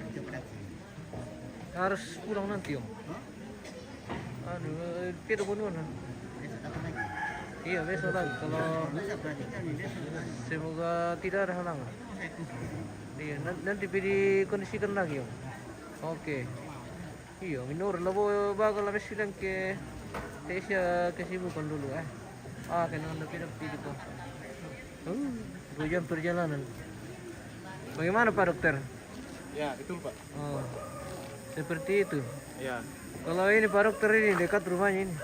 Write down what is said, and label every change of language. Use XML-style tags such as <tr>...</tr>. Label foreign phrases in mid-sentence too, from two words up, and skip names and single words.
<id>Harus pulang nanti Om. Aduh, tidak bunuhan. Iya besok lagi kalau semoga tidak ada halangan. Iya nanti dikondisikan lagi Om. Oke. Iya minor labo bagal labis bilang ke Tesya kesibukan dulu kena anda tidak gitu. 2 jam perjalanan. Bagaimana Pak Dokter? Ya, betul Pak. Oh, seperti itu. Ya, Kalau ini Pak Dokter ini dekat rumahnya ini.</id>